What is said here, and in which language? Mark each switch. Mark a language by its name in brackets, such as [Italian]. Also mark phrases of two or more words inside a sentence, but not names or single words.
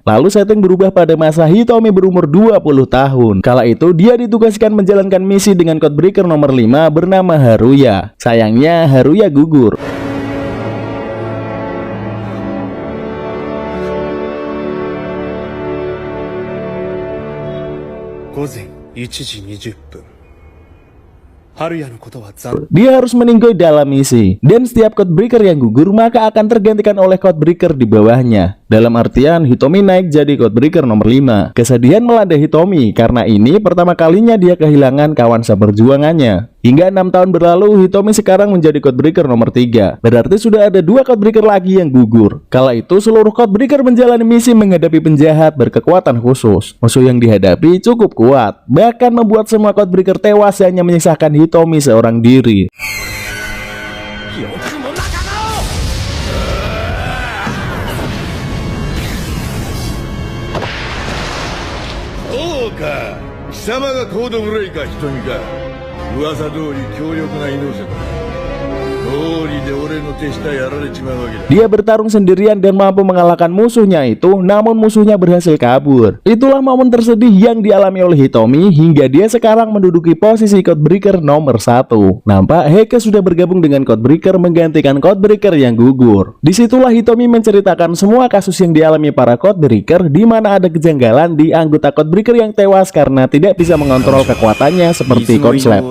[Indonesian] Lalu setting berubah pada masa Hitomi berumur 20 tahun. Kala itu dia ditugaskan menjalankan misi dengan Codebreaker nomor 5 bernama Haruya. Sayangnya Haruya gugur. [Japanese] 午前1時20分。春也のことは残念。 [Indonesian] Dia harus meninggoy dalam misi, dan setiap codebreaker yang gugur maka akan tergantikan oleh codebreaker di bawahnya. Dalam artian Hitomi naik jadi codebreaker nomor 5. Kesedihan melanda Hitomi karena ini pertama kalinya dia kehilangan kawan seperjuangannya. Hingga 6 tahun berlalu, Hitomi sekarang menjadi codebreaker nomor 3. Berarti sudah ada 2 codebreaker lagi yang gugur. Kala itu seluruh codebreaker menjalani misi menghadapi penjahat berkekuatan khusus. Musuh yang dihadapi cukup kuat, bahkan membuat semua codebreaker tewas hanya menyisakan Hitomi seorang diri. [Japanese] そうか、貴様がコードブレイカー瞳か。噂通り強力なイノセント。通りで俺の手下やられちまうわけだ。 [Indonesian] Dia bertarung sendirian dan mampu mengalahkan musuhnya itu, namun musuhnya berhasil kabur. Itulah momen tersedih yang dialami oleh Hitomi hingga dia sekarang menduduki posisi codebreaker nomor 1. Nampak Heike sudah bergabung dengan codebreaker menggantikan codebreaker yang gugur. Disitulah Hitomi menceritakan semua kasus yang dialami para codebreaker, di mana ada kejanggalan di anggota codebreaker yang tewas karena tidak bisa mengontrol kekuatannya seperti konslet.